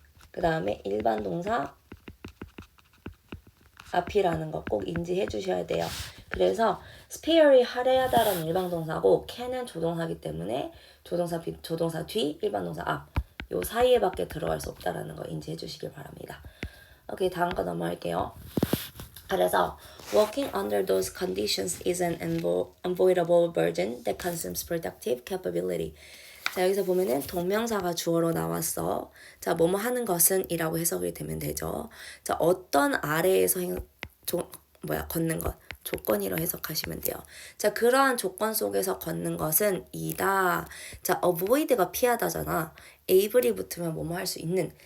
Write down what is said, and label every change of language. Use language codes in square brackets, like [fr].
[ko] 그 다음에 일반 동사, 앞이라는 거 꼭 인지해 주셔야 돼요. 그래서 spare이 할애하다라는 일반 동사고 can은 조동사기 때문에 조동사 뒤, 일반 동사 앞. 요 사이에밖에 들어갈 수 없다라는 거 인지해 주시길 바랍니다. 오케이, 다음 거 넘어갈게요. [en] 그래서 working under those conditions is an unavoidable burden that consumes productive capability. [ko] 자, 여기서 보면은 동명사가 주어로 나왔어. 자, 뭐뭐 하는 것은 이라고 해석이 되면 되죠. 자, 어떤 아래에서 걷는 것. 조건이로 해석하시면 돼요. 자, 그러한 조건 속에서 걷는 것은 이다. 자, avoid가 피하다잖아. able이 붙으면 뭐뭐 할 수 있는.